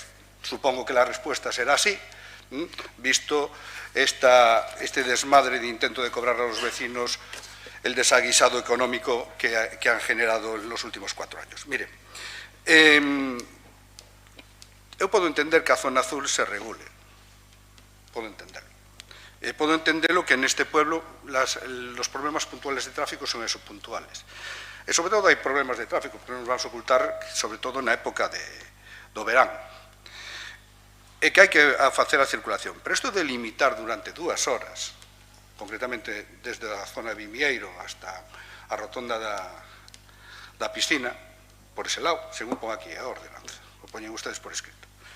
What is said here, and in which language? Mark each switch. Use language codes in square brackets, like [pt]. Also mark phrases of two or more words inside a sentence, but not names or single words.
[es] Supongo que la respuesta será sí, visto este desmadre de intento de cobrar a los vecinos el desaguisado económico que han generado en los últimos 4 años. [gl] Mire, eu podo entender que a zona azul se regule, podo entenderlo. Podo entenderlo [es] que en este pueblo los problemas puntuales de tráfico son esos puntuales. [gl] E sobre todo hai problemas de tráfico, porque nos vamos a ocultar, sobre todo na época do verán. E que hai que facer a circulación. Pero isto de limitar durante 2 horas, concretamente desde a zona de Vimieiro hasta a rotonda da piscina, por ese lado, según pon aquí a ordenanza, o poñen ustedes por escrito.